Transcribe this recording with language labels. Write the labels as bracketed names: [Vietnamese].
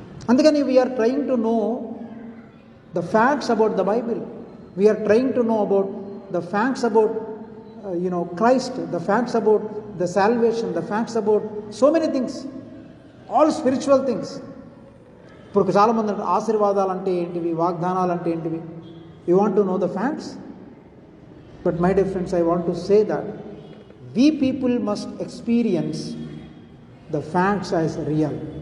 [Telugu] అందుకని [English] We are trying to know the facts about the Bible, we are trying to know about the facts about Christ, the facts about the salvation, the facts about so many things, all spiritual things. [Telugu] ఇప్పుడు చాలా మంది ఆశీర్వాదాలు అంటే ఏంటివి, వాగ్దానాలు అంటే ఏంటివి, [English] you want to know the facts? But my dear friends, I want to say that we people must experience the facts as real.